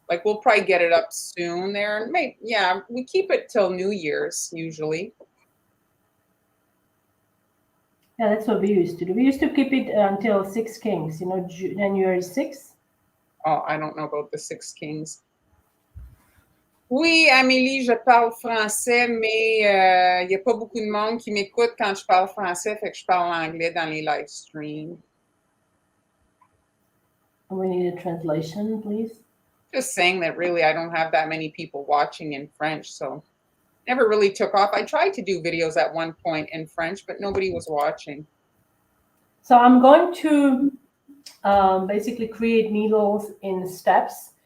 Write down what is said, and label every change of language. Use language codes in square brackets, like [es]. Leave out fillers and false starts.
[en] Like we'll probably get it up soon there. Maybe, yeah, we keep it till New Year's usually. Yeah, that's what we used to do. We used to keep it until Six Kings, you know, January 6th. Oh, I don't know about the Six Kings. [fr] Oui, Amélie, je parle français, mais il n'y a pas beaucoup de monde qui m'écoute quand je parle français, fait que je parle anglais dans les live streams. [en] We need a translation, please. Just saying that really I don't have that many people watching in French, so never really took off. I tried to do videos at one point in French, but nobody was watching. So I'm going to basically create needles in steps.